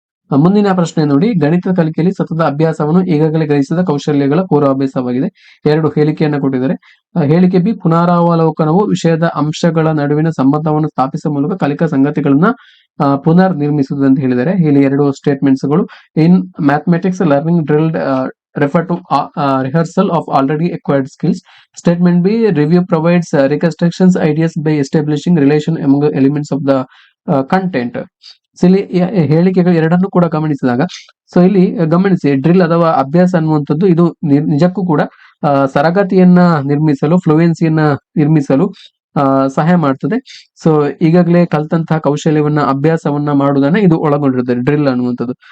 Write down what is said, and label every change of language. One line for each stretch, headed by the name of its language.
Kannada: ಮುಂದಿನ ಪ್ರಶ್ನೆ ನೋಡಿ, ಗಣಿತ ಕಲಿಕೆಯಲ್ಲಿ ಸತತ ಅಭ್ಯಾಸವನ್ನು ಈಗಾಗಲೇ ಗ್ರಹಿಸಿದ ಕೌಶಲ್ಯಗಳ ಪೂರ್ವಾಭ್ಯಾಸವಾಗಿದೆ. 2 ಹೇಳಿಕೆಯನ್ನ ಕೊಟ್ಟಿದ್ದಾರೆ. ಹೇಳಿಕೆ ಬಿ, ಪುನರಾವಲೋಕನವು ವಿಷಯದ ಅಂಶಗಳ ನಡುವಿನ ಸಂಬಂಧವನ್ನು ಸ್ಥಾಪಿಸುವ ಮೂಲಕ ಕಲಿಕಾ ಸಂಗತಿಗಳನ್ನ ಪುನರ್ ನಿರ್ಮಿಸುವುದು ಅಂತ ಹೇಳಿದ್ದಾರೆ. ಇಲ್ಲಿ 2 ಸ್ಟೇಟ್ಮೆಂಟ್ಸ್ ಗಳು.
English: In mathematics learning drilled refer to rehearsal of already acquired skills. Statement B, review provides reconstructions ideas by establishing relation among the elements of the content.
Kannada: So ಇಲ್ಲಿ ಹೇಳಿಕೆಗಳು ಎರಡನ್ನು ಕೂಡ ಗಮನಿಸಿದಾಗ, ಸೊ ಇಲ್ಲಿ ಗಮನಿಸಿ, ಡ್ರಿಲ್ ಅಥವಾ ಅಭ್ಯಾಸ ಅನ್ನುವಂಥದ್ದು ಇದು ನಿಜಕ್ಕೂ ಕೂಡ ತರಗತಿಯನ್ನ ನಿರ್ಮಿಸಲು, ಫ್ಲೂಯೆನ್ಸಿಯನ್ನ ನಿರ್ಮಿಸಲು ಸಹಾಯ ಮಾಡ್ತದೆ. ಸೊ ಈಗಾಗಲೇ ಕಲ್ತಂತಹ ಕೌಶಲ್ಯವನ್ನ ಅಭ್ಯಾಸವನ್ನ ಮಾಡುವುದನ್ನ ಇದು ಒಳಗೊಂಡಿರ್ತದೆ ಡ್ರಿಲ್ ಅನ್ನುವಂಥದ್ದು.